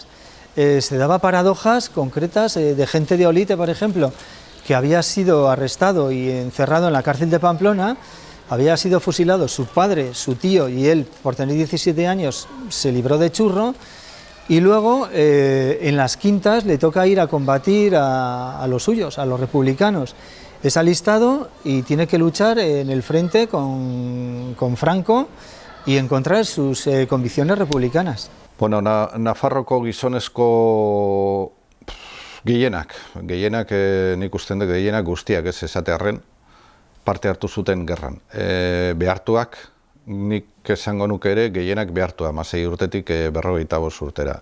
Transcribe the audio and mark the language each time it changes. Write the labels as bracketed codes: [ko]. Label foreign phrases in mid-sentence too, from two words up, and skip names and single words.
[es] Se daba paradojas concretas de gente de Olite, por ejemplo, que había sido arrestado y encerrado en la cárcel de Pamplona, había sido fusilado su padre, su tío y él, por tener 17 años, se libró de churro, y luego en las quintas le toca ir a combatir a los suyos, a los republicanos. Es alistado y tiene que luchar en el frente con Franco y encontrar sus convicciones republicanas. [eu] Bueno, Nafarroko gizonezko gehienak nik usten dut gehienak guztiak ez esatearren parte hartu zuten gerran. Behartuak, nik esango nuke ere gehienak behartua, 16 urtetik 45 urtera.